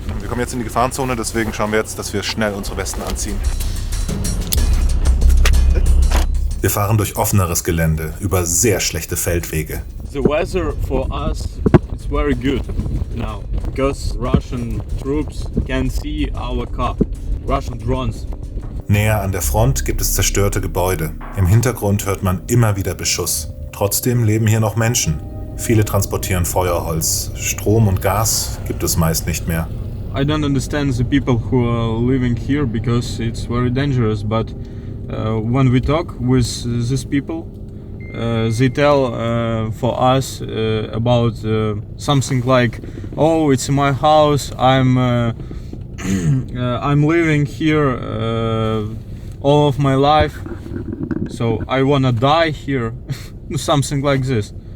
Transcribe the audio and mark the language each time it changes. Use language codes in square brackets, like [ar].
[de] Wir kommen jetzt in die Gefahrenzone, deswegen schauen wir jetzt, dass wir schnell unsere Westen anziehen. Wir fahren durch offeneres Gelände, über sehr schlechte Feldwege. [en] The weather for us is very good now because Russian troops can see our car, Russian drones. [de] Näher an der Front gibt es zerstörte Gebäude. Im Hintergrund hört man immer wieder Beschuss. Trotzdem leben hier noch Menschen. Viele transportieren Feuerholz. Strom und Gas gibt es meist nicht mehr. [en] I don't understand the people who are living here because it's very dangerous, but when we talk with these people, they tell for us about something like, oh, it's my house, I'm living here all of my life, so I wanna die here, something like this.